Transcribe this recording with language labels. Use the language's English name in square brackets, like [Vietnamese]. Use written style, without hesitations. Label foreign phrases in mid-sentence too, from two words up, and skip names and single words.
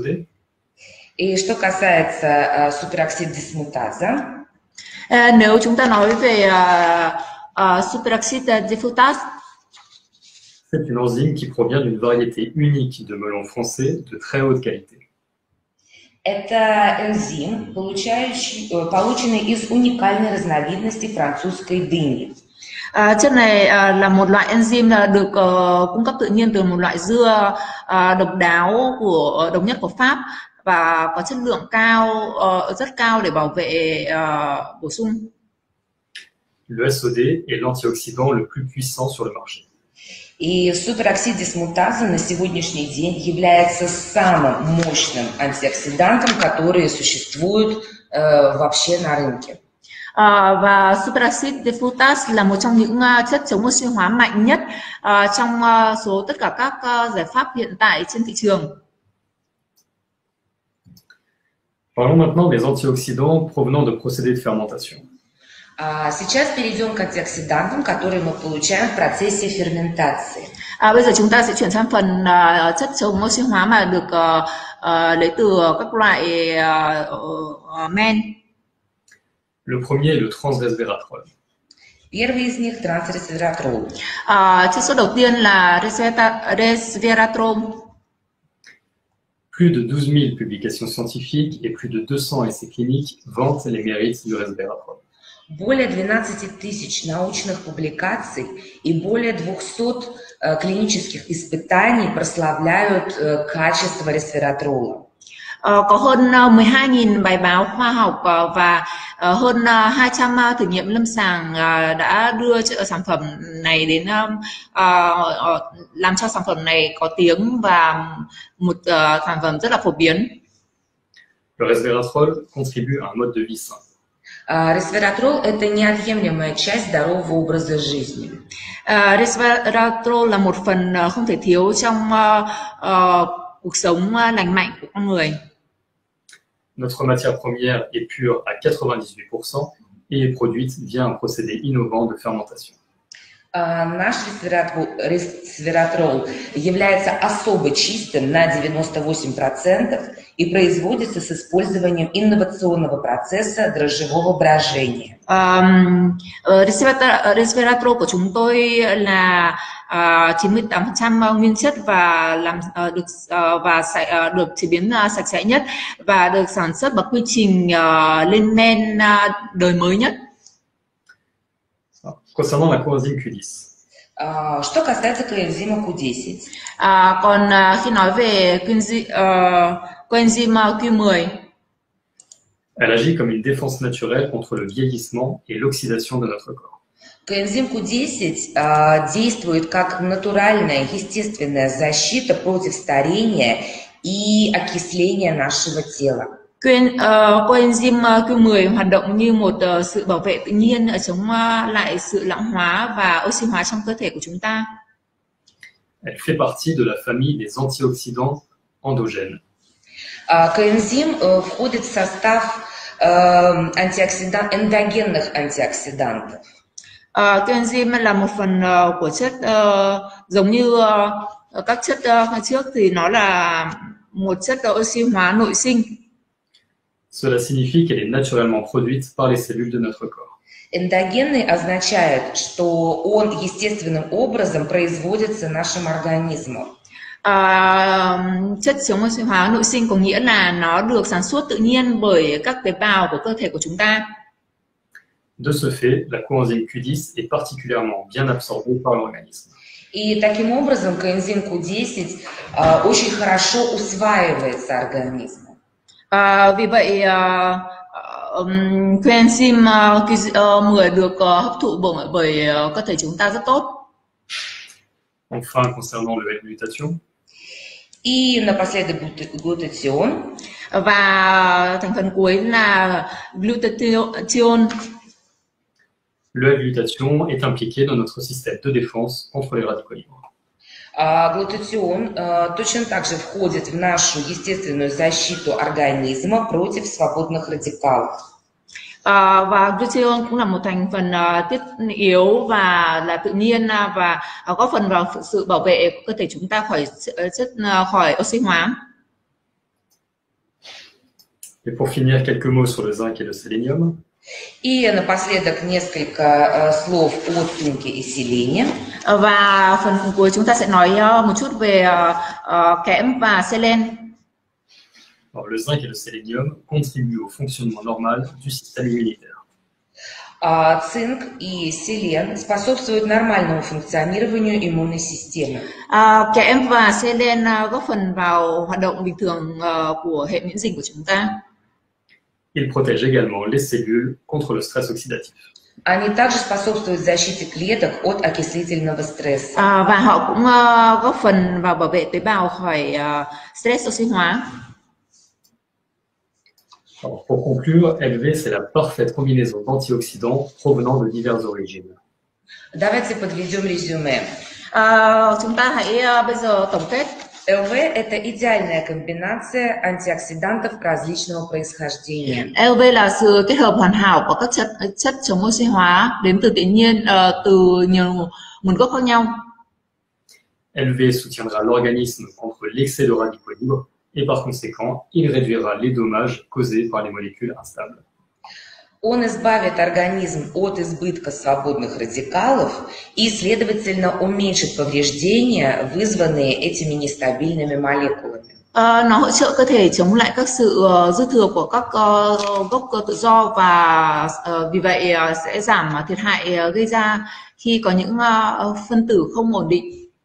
[Russian] И что касается супероксид дисмутаза, [Vietnamese] nếu chúng ta nói về [English] superoxide dismutase, [French] c'est une enzyme qui provient d'une variété unique de melons français de très haute qualité. [Russian] это энзим, полученный из уникальной разновидности французской дыни. [Vietnamese] Chất này là một loại enzyme được cung cấp tự nhiên từ một loại dưa độc đáo độc nhất của Pháp và có chất lượng cao, rất cao để bảo vệ bổ sung. [French] Le SOD est l'antioxydant le plus puissant sur le marché. [Russian] И супероксид дисмутаза на сегодняшний день является самым мощным антиоксидантом, которые sуществуют вообще на rынке. [Vietnamese] Và [English] superoxide dismutase [Vietnamese] là một trong những chất chống oxy hóa mạnh nhất trong số tất cả các giải pháp hiện tại trên thị trường. [French] Parlons maintenant des antioxydants provenant de procédés de fermentation. [Russian] Сейчас перейдем к антиоксидантам, которые мы получаем в процессе ферментации. [Vietnamese] Bây giờ chúng ta sẽ chuyển sang phần chất chống oxy hóa mà được lấy từ các loại men. [French] Le premier est le transresveratrol. [Russian] Первый из них трансресвератрол. [Vietnamese] Chất số đầu tiên là resveratrol. [French] Plus de 12 000 publications scientifiques et plus de 200 essais cliniques vantent les mérites du resveratrol. [Russian] Более 12 тысяч научных публикаций и более 200 клинических испытаний прославляют качество resveratrola. [Vietnamese] Có hơn 12.000 bài báo khoa học và hơn 200 thử nghiệm lâm sàng đã đưa sản phẩm này đến làm cho sản phẩm này có tiếng và một sản phẩm rất là phổ biến. [French] Le resveratrol contribue à un mode de vie sain. [Russian] Resveratrol – это неотъемлемая часть здорового образа жизни. [Vietnamese] Resveratrol là một phần không thể thiếu trong cuộc sống lành mạnh của con người. [French] Notre matière première est pure à 98% et est produite via un procédé innovant de fermentation. [Russian] Наш resveratrol является особо чистым на 98% и производится с использованием инновационного процесса дрожжевого брожения. [Vietnamese] Resveratrol của chúng tôi là 98% nguyên chất và được chế biến sạch sẽ nhất và được sản xuất bằng quy trình lên men đời mới nhất. [French] Concernant la coenzyme Q10. [Russian] Что касается коэнзима Q10. [Vietnamese] Còn khi nói về coenzyme Q10, [French] elle agit comme une défense naturelle contre le vieillissement et l'oxydation de notre corps. [Russian] Коэнзим Q10 действует как натуральная, естественная защита против старения и окисления нашего тела. [Vietnamese] Coenzyme Q10 hoạt động như một sự bảo vệ tự nhiên chống lại sự lão hóa và oxy hóa trong cơ thể của chúng ta. [French] Elle fait partie de la famille des antioxydants endogènes. [Russian] Коэнзим входит в состав эндогенных антиоксидантов. [Vietnamese] Coenzyme là một phần của chất giống như các chất trước thì nó là một chất oxy hóa nội sinh. [French] Cela signifie qu'elle est naturellement produite par les cellules de notre corps. [Russian] Эндогенный означает, что он естественным образом производится нашим организмом. [Vietnamese] Chất chống oxy hóa nội sinh có nghĩa là nó được sản xuất tự nhiên bởi các tế bào của cơ thể của chúng ta. [French] De ce fait, la coenzyme Q10 est particulièrement bien absorbée par l'organisme. [Russian] И таким образом коэнзим Q10 очень хорошо усваивается организмом. [Vietnamese] Vì vậy coenzyme Q10 được hấp thụ bởi cơ thể chúng ta rất tốt. [French] Enfin, concernant le L-glutathion, [Russian] И напоследок глутатион. [Vietnamese] Và thành phần cuối là glutathione. [French] le L-glutathion est impliqué dans notre système de défense contre les radicaux libres. [Russian] Глутатион точно так же входит в нашу естественную защиту организма против свободных радикалов. [Vietnamese] Và glutathione cũng là một thành phần thiết yếu và là tự nhiên và góp phần vào sự bảo vệ cơ thể chúng ta khỏi oxy hóa. [French] Et pour finir, quelques mots sur le zinc et le sélénium. [Russian] И напоследок несколько слов о цинке и селене. [Vietnamese] Và phần cuối chúng ta sẽ nói một chút về kẽm và selen. [French] Alors, le zinc et le sélénium contribuent au fonctionnement normal du système immunitaire. [Russian] Цинк и селен способствуют нормальному функционированию иммунной системы. [Vietnamese] Kẽm và selen góp phần vào hoạt động bình thường của hệ miễn dịch của chúng ta. [French] Ils protègent également les cellules contre le stress oxydatif. [Russian] Они также способствуют защите клеток от окислительного стресса. [Vietnamese] Và họ cũng góp phần vào bảo vệ tế bào khỏi stress oxy hóa. [French] Alors, pour conclure, LV, c'est la parfaite combinaison d'antioxydants provenant de diverses origines. [Russian] Давайте подведем резюме. [Vietnamese] Chúng ta hãy bây giờ tổng kết. [Russian] ЛВ – это идеальная комбинация антиоксидантов различного происхождения. [Vietnamese] LV là sự kết hợp hoàn hảo của các chất chống oxy hóa đến từ tự nhiên, từ nhiều nguồn gốc khác nhau. [French] LV soutiendra l'organisme contre l'excès de radicaux libres et par conséquent, il réduira les dommages causés par les molécules instables. [Russian] Он избавит организм от избытка свободных радикалов и, следовательно, уменьшит повреждения, вызванные этими нестабильными молекулами. [Vietnamese] Nó hỗ trợ cơ thể chống lại các sự dư thừa của các gốc tự do và vì vậy sẽ giảm thiệt hại gây ra khi có những phân tử không ổn định.